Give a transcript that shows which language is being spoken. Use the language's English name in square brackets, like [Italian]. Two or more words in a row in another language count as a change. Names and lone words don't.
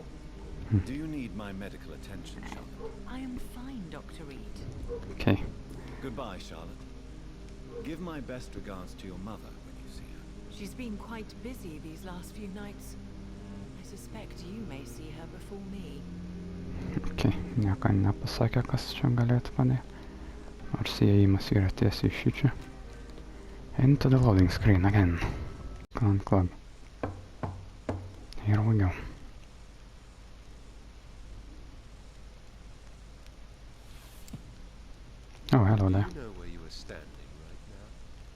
[English] Do you need my medical attention, Charlotte? I am fine, Dr. Reed. Okay. Goodbye, Charlotte. Give my best regards to your mother when you see her. She's been quite busy these last few nights. I suspect you may see her before me. Okay. [Lithuanian] Nieko nepasakė, kas čia galėtų padėti. Nors įėjimas yra tiesiai iš čia. [English] Into the loading screen again. Clan Club. Here we go. Oh, hello there. Do you know where you are standing right now?